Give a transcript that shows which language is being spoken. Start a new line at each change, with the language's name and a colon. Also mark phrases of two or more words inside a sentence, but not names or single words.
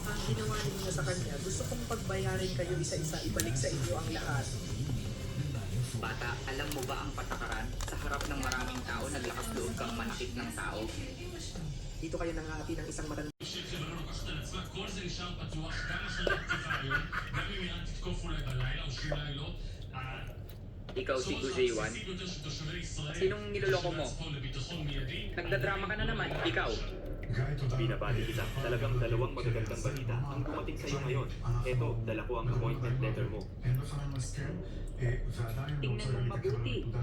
Filipino: ginawa ninyo sa kanya, gusto kong pagbayarin kayo isa-isa, ibalik sa inyo ang lahat. Bata, alam mo ba ang patakaran? Sa harap ng maraming tao, naglakas loob kang manakit ng tao. Dito kayo nangahati ng isang matanda.
Hebrew: שלא לוקחת על עצמה, כל זה נשאר פתוח כמה שנים תקופה היום, גם אם איראן תתקוף אולי בלילה או 2 לילות.
Filipino: Ikaw si Gujaywan. Sinong niloloko mo? Nagdadrama ka na naman, ikaw. Binabati kita. Talagang dalawang magagandang balita ang dumating sa iyo ngayon. Eto, dala ko ang
English: appointment letter
Filipino: mo. Tingnan mong mabuti.